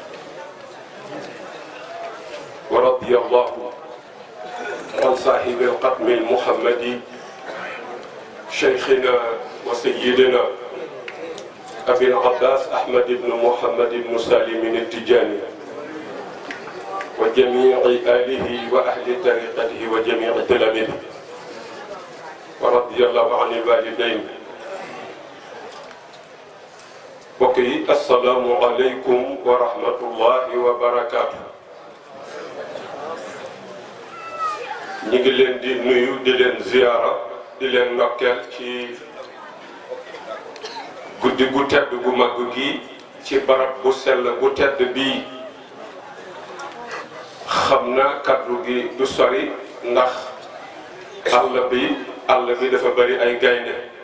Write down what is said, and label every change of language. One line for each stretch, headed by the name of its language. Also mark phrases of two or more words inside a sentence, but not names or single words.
Arabic: ورضي الله عن صاحب القدم المحمدي شيخنا وسيدنا أبي العباس أحمد بن محمد بن سالم التجاني وجميع آله وأهل طريقته وجميع تلاميذه ورضي الله عن الوالدين. بقي السلام عليكم ورحمة الله وبركاته.
Wolof: ñu ngi leen di nuyu di leen ziyaara di leen ndokkeel ci guddi gu tedd gu mag gi ci barab bu sell bu tedd bii. xam na kaddu gi du sori ndax àll bi dafa bari ay gaynde